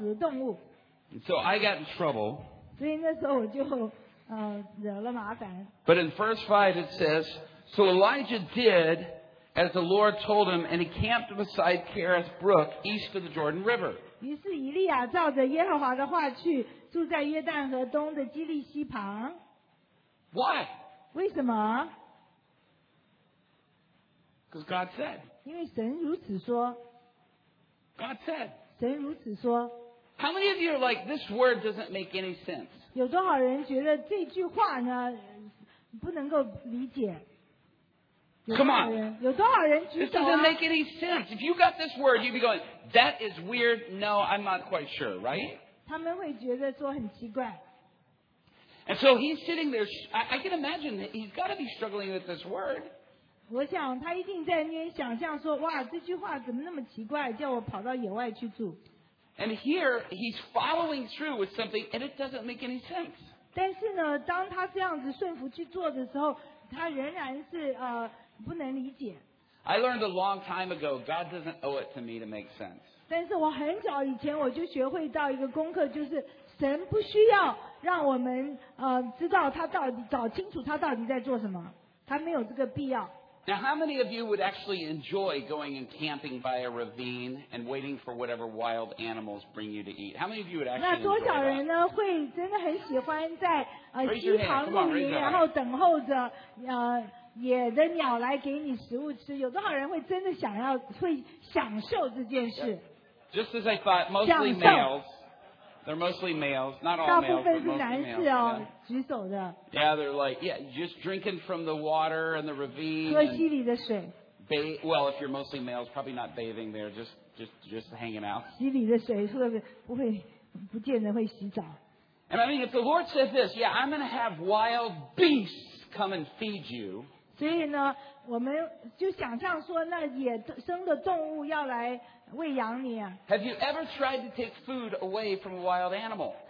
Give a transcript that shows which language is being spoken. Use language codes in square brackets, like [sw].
[zh] 我知道，乌鸦嘴里有肉，是那个撞死的动物。 [en] So I got in trouble. [zh] 所以那时候我就惹了麻烦。 [en] But in verse 5 it says, So Elijah did as the Lord told him, and he camped beside Kereth Brook east of the Jordan River. [zh] 于是以利亚照着耶和华的话去，住在约旦河东的基利西旁。 [en] Why? [zh] 为什么？ [en] Because God said. [zh] 因为神如此说。 [en] God said. [zh] 神如此说。 [en] How many of you are like, this word doesn't make any sense? [zh] 有多少人觉得这句话呢，不能够理解？ [en] Come on. [zh] 有多少人举手啊? [en] This doesn't make any sense. If you got this word, you'd be going, that is weird. No, I'm not quite sure, right? [zh] 他们会觉得说很奇怪。 [en] And so he's sitting there, I can imagine that he's got to be struggling with this word. [zh] 我想他一定在那边想象说，哇，这句话怎么那么奇怪，叫我跑到野外去住。 [en] And here, he's following through with something, and it doesn't make any sense. [zh] 但是呢，当他这样子顺服去做的时候，他仍然是不能理解。 [en] I learned a long time ago, God doesn't owe it to me to make sense. [zh] 但是我很早以前我就学会到一个功课，就是神不需要让我们知道他到底找清楚他到底在做什么，他没有这个必要。 [en] Now, how many of you would actually enjoy going and camping by a ravine and waiting for whatever wild animals bring you to eat? How many of you would actually enjoy that? [zh] 那多少人呢会真的很喜欢在溪旁露营，然后等候着野的鸟来给你食物吃？有多少人会真的想要会享受这件事？ [en] Just as I thought, mostly males. They're mostly males, not all males. [zh] 大部分是男士哦。 [en] Yeah. [zh] 举手的。 [en] Yeah, they're like, yeah, just drinking from the water and the ravine. [zh] 喝溪里的水。 [en] Well, if you're mostly males, probably not bathing there, just hanging out. [zh] 溪里的水是不会，不见得会洗澡。 [en] And I mean, if the Lord said this, yeah, I'm going to have wild beasts come and feed you. [zh] 所以呢，我们就想象说，那野生的动物要来喂养你啊。 [en] Have you ever tried to take food away from a wild animal?